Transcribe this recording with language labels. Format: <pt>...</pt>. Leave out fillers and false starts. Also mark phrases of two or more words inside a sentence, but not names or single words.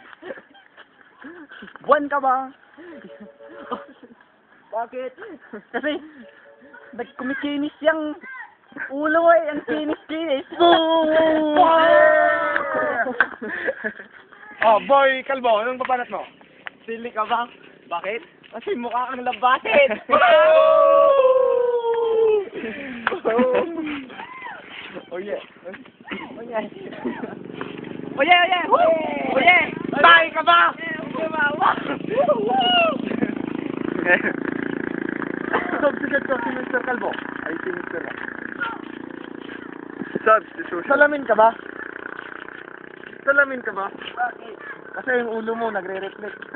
<tl>Buwan ka ba? Bakit? Kasi nagkumikinis yung ulo eh. Ang kinis-kinis. Boy Calvo, anong papanat mo? Sili ka ba? Bakit? Kasi mukha kang labasit.</tl> <en>Oh yeah. Oh yeah. Oh yeah, oh yeah. Oh yeah.</en> <tl>Tay ka ba? Substitute ko si Mr. Calvo. Ay, si Mr. Substitution. Salamin ka ba? Salamin ka ba? Kasi yung ulo mo nagre-reflect.</tl>